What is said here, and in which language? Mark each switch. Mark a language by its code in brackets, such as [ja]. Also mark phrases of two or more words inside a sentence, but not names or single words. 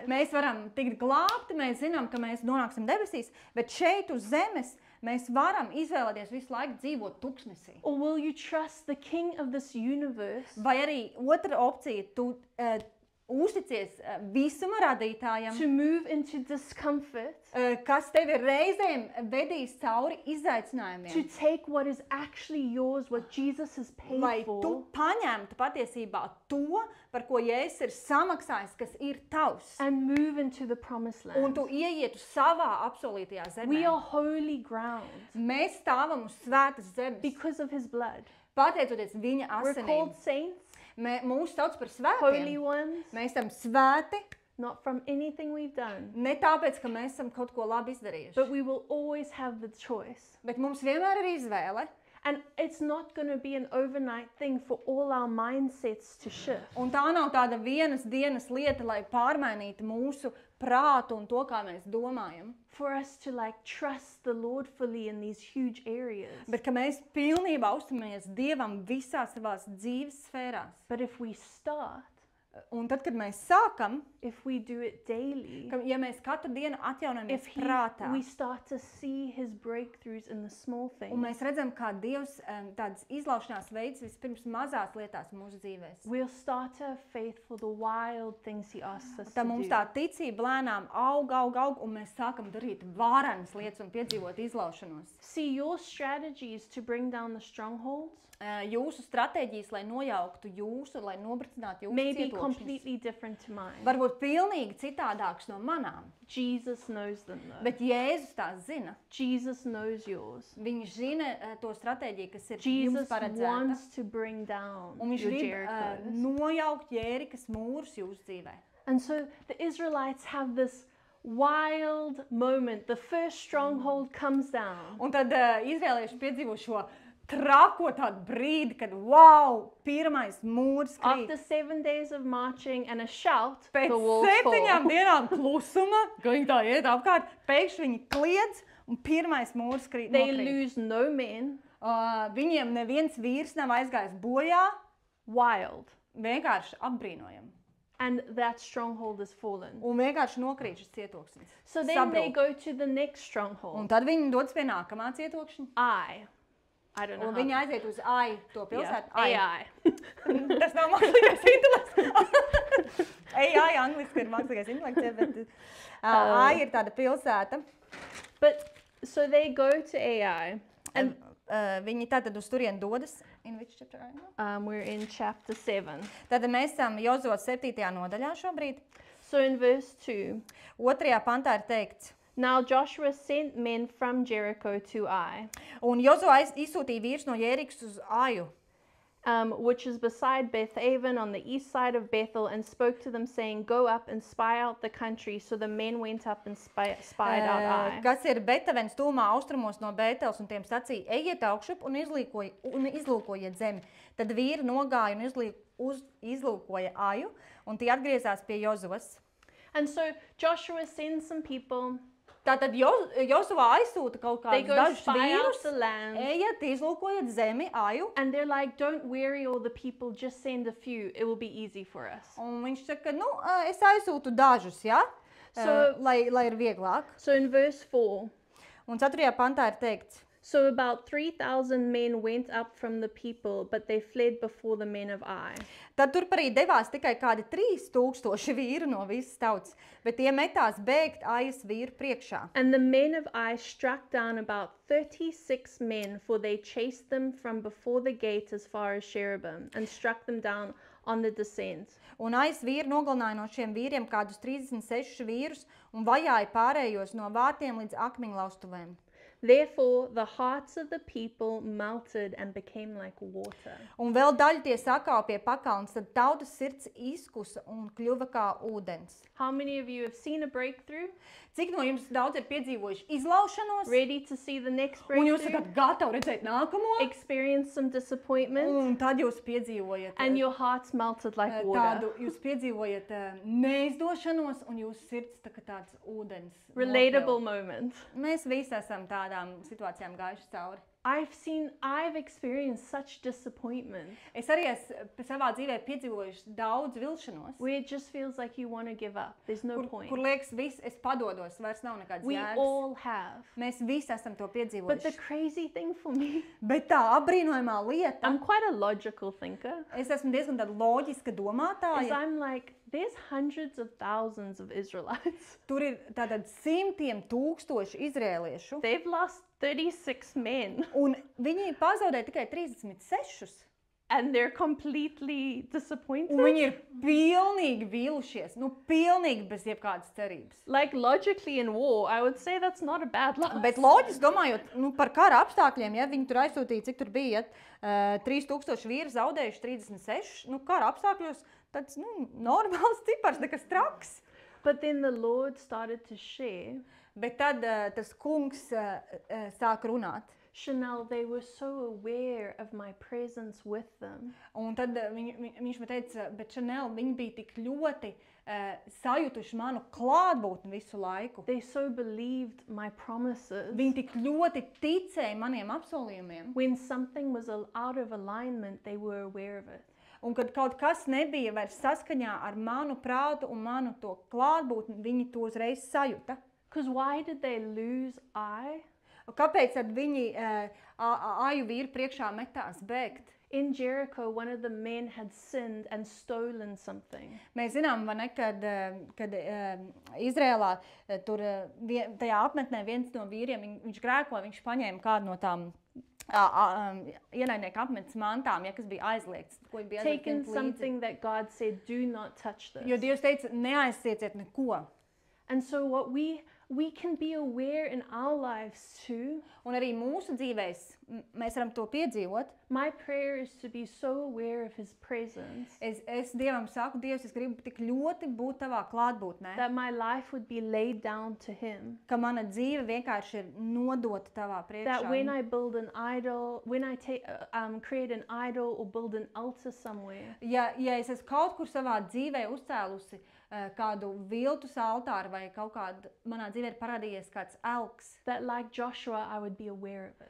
[lv] Mēs varam tikt glābti, mēs zinām, ka mēs nonāksim debesīs, bet šeit uz zemes mēs varam izvēlēties visu laiku dzīvot tuksnesī. [en] Or will you trust the King of this universe [lv] Vai arī otra opcija, tu uzticies visuma radītājam, [en] to move into discomfort, [lv] kas tevi reizēm vedīs cauri [en] to [lv] izaicinājumiem, [en] take what is actually yours, what Jesus has paid [lv] lai tu [en] for, [lv] paņemtu patiesībā to, par ko Jēzus ir samaksājis, kas ir tavs, [en] and move into the promised [lv] un [en] land. [lv] tu ieietu savā absolūtajā [en] We [lv] zemē. [en] are holy ground [lv] Mēs stāvam uz svētas zemes, [en] because of his blood. [lv] pateicoties viņa [en] We're [lv] asinīm. [en] called saints, [lv] Mūsu sauc par [en] holy [lv] svētiem. [en] ones, [lv] Mēs esam svēti, [en] not from anything we've done, [lv] ne tāpēc, ka mēs esam kaut ko labi [en] but [lv] izdarījuši, [en] we will always have the choice. [lv] bet mums vienmēr ir izvēle. [en] And it's not going to be an overnight thing for all our mindsets to shift. [lv] Un tā nav tāda vienas dienas lieta, lai pārmainītu mūsu prātu un to, kā mēs domājam. [en] For us to trust the Lord fully in these huge areas. [lv] Bet ka mēs pilnībā uzticamies Dievam visās savās dzīves sfērās. [en] But if we start, [lv] Un tad, kad mēs sākam, [en] if we do it daily, [lv] ja mēs katru dienu atjaunamies [en] if [lv] prātā, [en] we start to see his breakthroughs in the small [lv] un [en] things, [lv] mēs redzam, kā Dievs tādas izlaušanās veids vispirms mazās lietās mūsu dzīvēs, [en] we'll start to have faith for the wild things he asks us [lv] tad [en] to [lv] mums [en] do. [lv] tā ticība lēnām aug, un mēs sākam darīt vārenas lietas un piedzīvot izlaušanos. [en] See, your strategies to bring down the strongholds [lv] Jūsu stratēģijas, lai nojauktu jūsu, lai nobricinātu [en] may [lv] jūsu [en] be [lv] cietokšņus, [en] completely different to mine. [lv] varbūt pilnīgi citādāks no manām, [en] Jesus knows them though. [lv] bet Jēzus tās zina. [en] Jesus knows yours. [lv] Viņš zina to stratēģiju, kas ir jums [en] Jesus [lv] paredzēta. [en] wants to bring down [lv] Un viņš [en] your [lv] grib [en] Jerichos. [lv] nojaukt Jērikas mūrus jūsu dzīvē. [en] And so the Israelites have this wild moment. The first stronghold comes down. [lv] Un tad izrēlieši piedzīvo šo trako tādu brīdi, kad wow, pirmais mūrs krīt. [en] After 7 days of marching and a shout, [lv] Pēc [en] the walls [lv] 7 [en] fall. [lv] dienām klusuma, ka viņi tā iet apkārt, pēkšņi viņi kliedz un pirmais mūrs krīt. [en] They [lv] nokrīt. [en] lose no men. [lv] Viņiem neviens vīrs nav aizgājis bojā, [en] Wild. [lv] vienkārši apbrīnojami. [en] And that stronghold is fallen. [lv] Un vienkārši nokrīt šis cietoksnis. [en] So then they [lv] Sabrūk. [en] go to the next [lv] Un [en] stronghold. [lv] tad viņi dodas pie nākamā cietokšņa. [en] I don't know [lv] Un [en] how. [lv] viņi aiziet uz AI, to pilsētu. AI. Tas nav mākslīgais intelekts. AI angliski ir mākslīgais intelekts, bet AI ir tāda pilsēta. [en] But so they go to AI. [lv] And viņi tātad uz turien dodas. [en] In which chapter are you? We're in chapter 7. [lv] Tad mēs esam Jozua 7. nodaļā šobrīd. [en] So in verse 2, [lv] 2. pantā ir teikts. [en] now Joshua sent men from Jericho to Ai, [lv] Un Jozua izsūtīja vīrs no Jērikas uz Aju, [en] which is beside Bethaven on the east side of Bethel, and spoke to them, saying, Go up and spy out the country. So the men went up and spied out Ai. [lv] kas ir Betavens tūmā austrumos no Bētels, un tiem sacīja, ejiet augšup un izlūkojiet zemi. Tad vīri nogāja un izlūkoja Aju, un tie atgriezās pie Jozuas. [en] And so Joshua sends some people. [lv] Tātad Jozua aizsūta kaut [en] They [lv] kādus [en] go [lv] dažus [en] spy out [lv] vīrus, [en] the land. [lv] ejiet, izlūkojiet zemi, Aju, [en] And they're like, don't weary all the people, just send a few. It will be easy for us. [lv] un viņš saka, es aizsūtu dažus, ja? [en] So- [lv] lai ir vieglāk. [en] So in verse 4, [lv] Un 4. pantā ir teikts, [en] so about 3,000 men went up from the people, but they fled before the men of Ai. [lv] tad turp arī devās tikai kādi 3,000 vīru no visas tautas, bet tie metās bēgt Ajas vīru priekšā. [en] And the men of Ai struck down about 36 men, for they chased them from before the gate as far as Sherebim, and struck them down on the descent. [lv] Un Ajas vīri nogalināja no šiem vīriem kādus 36 vīrus un vajāja pārējos no vārtiem līdz akmeņlaustuvēm. [en] Therefore the hearts of the people melted and became like water. [lv] Un vēl daļu tie sakāva pie pakalnes, tad tautas sirds izkusa un kļuva kā ūdens. [en] How many of you have seen a breakthrough? [lv] Cik no jums daudz ir piedzīvojuši izlaušanos? [en] Ready to see the next [lv] Un jūs [en] breakthrough? [lv] esat gatavi redzēt nākamo? [en] Experience some disappointment? [lv] Un tad jūs piedzīvojat [en] And your hearts melted like water. [lv] tādu, jūs piedzīvojat neizdošanos un jūsu sirds tā kā tāds ūdens. [en] Relatable [lv] nokļuva. [en] moment. [lv] Mēs visi esam tādām situācijām gājuši cauri. [en] I've experienced such disappointment [lv] Es arī esmu savā dzīvē piedzīvojuši daudz vilšanos, [en] where it just feels like you want to give up. There's no point. [lv] kur liekas, viss, es padodos, vairs nav nekāds [en] We [lv] jēgas. [en] all have. [lv] Mēs visi esam to [en] But the [lv] piedzīvojuši. [en] crazy thing for me, [lv] Bet tā apbrīnojamā lieta, [en] I'm quite a logical thinker, [lv] es esmu diezgan tāda loģiska [en] is [lv] domātāja. [en] I'm like, there's hundreds of thousands of Israelites. [lv] Tur ir tātad simtiem tūkstoši izrēliešu, [en] They've lost 36 men [lv] un viņi pazaudēja tikai 36. [en] and they're completely disappointed. [lv] Un viņi ir pilnīgi vīlušies, nu pilnīgi bez jebkādas cerības. [en] Like logically in war, I would say that's not a bad loss. [lv] Bet loģiski domājot, nu, par kara apstākļiem, ja viņi tur aizsūtīja, cik tur bija, 3000 vīri zaudējuši 36, nu, kara apstākļos, tāds, nu, normāls cipars, nekas traks. [en] But then the Lord started to share, [lv] Bet tad tas kungs sāk runāt. [en] Chanel, they were so aware of my presence with them. [lv] Un tad viņš man teica, bet Chanel, viņi bija tik ļoti sajutuši manu klātbūtni visu laiku. [en] They so believed my promises. [lv] Viņi tik ļoti ticēja maniem apsolījumiem. [en] When something was out of alignment, they were aware of it. [lv] Un kad kaut kas nebija vairs saskaņā ar manu prātu un manu to klātbūtni, viņi to uzreiz sajuta. [en] Because why did they lose Ai? [lv] Un kāpēc tad viņi aju vīru priekšā metās bēgt? [en] In Jericho, one of the men had sinned and stolen something. [lv] Mēs zinām, vai ne, kad Izrēlā tur tajā apmetnē viens no vīriem, viņš grēkoja, viņš paņēma kādu no tām ienaidnieku apmetnes mantām, ja, kas bija aizliegts. Ko viņi bija [en] Taken [lv] aizliegts [en] something that God said, do not touch this. [lv] Jo Dievs teica, neaizsieciet neko. [en] And so what we can be aware in our lives too. [lv] Un arī mūsu dzīvēs mēs varam to piedzīvot. [en] My prayer is to be so aware of His presence [lv] Es Dievam saku, Dievs, es gribu tik ļoti būt tavā klātbūtnē, [en] that my life would be laid down to Him. [lv] ka mana dzīve vienkārši ir nodota tavā [en] That when [lv] priekšā. [en] I build an idol, when I create an idol or build an altar somewhere, [lv] Ja es esmu kaut kur savā dzīvē uzcēlusi kādu viltus altāru vai kaut kādu, manā dzīvē ir parādījies kāds elks, [en] that like Joshua, I would be aware of it.